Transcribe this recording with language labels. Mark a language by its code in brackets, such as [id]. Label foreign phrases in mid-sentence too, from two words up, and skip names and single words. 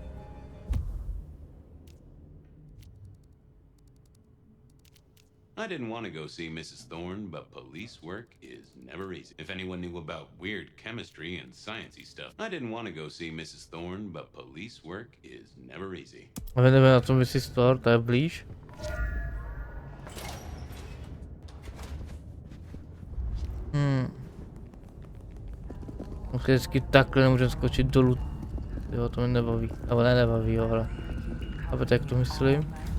[en] I didn't want to go see Mrs. Thorne, but police work is never easy. If anyone knew about weird chemistry and sciencey stuff, I didn't want to go see Mrs. Thorne, but police work is never easy. [cs] A jdeme na to Mrs. Thor, to je blíž. Vždycky takhle nemůžeme skočit dolů. Jo, to mě nebaví. Nebo nebaví, jo, ale... A tak to myslím.